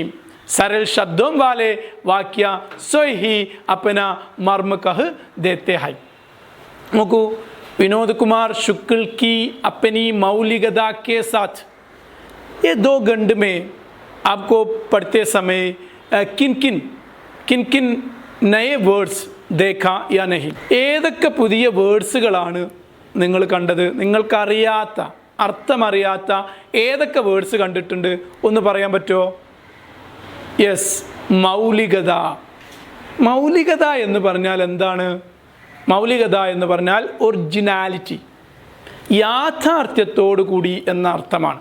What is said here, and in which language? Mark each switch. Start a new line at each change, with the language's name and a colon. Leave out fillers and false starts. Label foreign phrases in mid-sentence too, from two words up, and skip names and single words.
Hindi: सरल शब्दों वाले वाक्य स्वयं ही अपना मर्म कह देते हैं. നോക്കൂ, विनोद कुमार शुक्ल की अपनी मौलिकता के साथ, ये 2 खंड में आपको पढ़ते समय किन किन नए വേർഡ്സ് देखा या नहीं?
Malayalam: ഏതൊക്കെ പുതിയ വേർഡ്സുകളാണ് നിങ്ങൾ കണ്ടത്? നിങ്ങൾക്കറിയാത്ത, അർത്ഥമറിയാത്ത ഏതൊക്കെ വേർഡ്സ് കണ്ടിട്ടുണ്ട്? ഒന്ന് പറയാൻ പറ്റുമോ? യെസ്, മൗലികത. മൗലികത എന്ന് പറഞ്ഞാൽ എന്താണ്? മൗലികത എന്ന് പറഞ്ഞാൽ ഒറിജിനാലിറ്റി, യാഥാർത്ഥ്യത്തോടു കൂടി എന്ന അർത്ഥമാണ്.